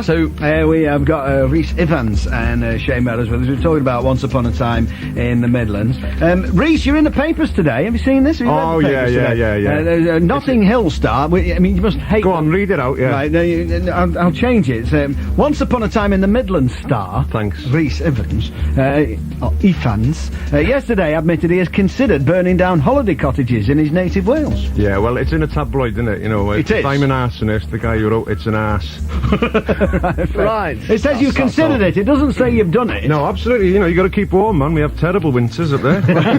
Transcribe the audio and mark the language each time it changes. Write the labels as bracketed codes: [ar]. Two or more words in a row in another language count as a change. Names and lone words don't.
[en] So we have got Rhys Ifans and Shane Medows with us. We're talking about Once Upon a Time in the Midlands. Rhys, you're in the papers today. Have you seen this? Have you read the papers today? Yeah. Notting Hill Star. I mean, you must hate. Go on, read it out. Yeah. Right, I'll change it. It's, Once Upon a Time in the Midlands Star. Thanks. Rhys Ifans. Ifans. Yesterday admitted he has considered burning down holiday cottages in his native Wales. Yeah, well, it's in a tabloid, isn't it? You know, It is. I'm an arsonist. The guy who wrote it's an arse. Right. It says you've considered it. It doesn't say you've done it. No, absolutely. You know, you got to keep warm, man. We have terrible winters up there.